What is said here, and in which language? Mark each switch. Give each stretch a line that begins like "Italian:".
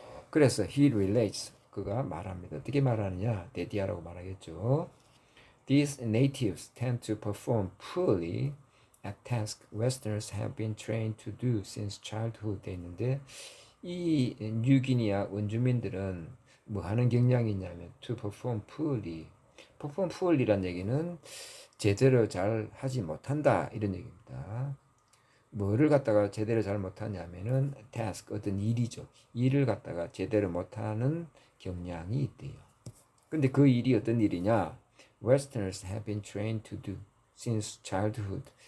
Korean: 그래서
English: he relates
Korean: 그가 말합니다. 어떻게 말하느냐? 데디아라고 말하겠죠.
English: These natives tend to perform poorly at tasks Westerners have been trained to do since childhood
Korean: 돼 있는데 이 뉴기니아 원주민들은 뭐 하는 경향이 있냐면
English: to perform poorly.
Korean: perform poorly란 얘기는 제대로 잘 하지 못한다 이런 얘기입니다. 뭐를 갖다가 제대로 잘 못하냐면은 task 어떤 일이죠. 일을 갖다가 제대로 못하는 경향이 있대요. 근데 그 일이 어떤 일이냐?
English: Westerners have been trained to do since childhood.